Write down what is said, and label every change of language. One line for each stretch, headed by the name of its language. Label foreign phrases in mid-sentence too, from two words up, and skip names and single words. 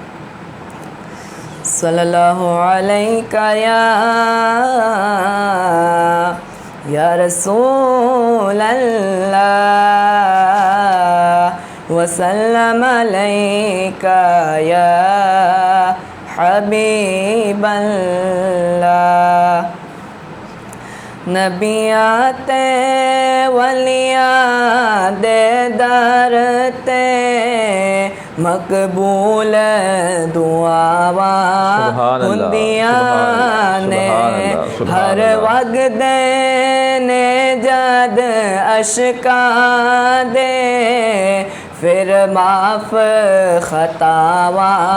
Arabic: صلى الله عليك يا رسول الله وسلم عليك يا
Punjabi: حبیب اللہ نبیاتے ولیاتے درتے مقبول دعاوا ہندیاں نے ہر وقت دینے جد اشکا دے پھر معاف خطاوا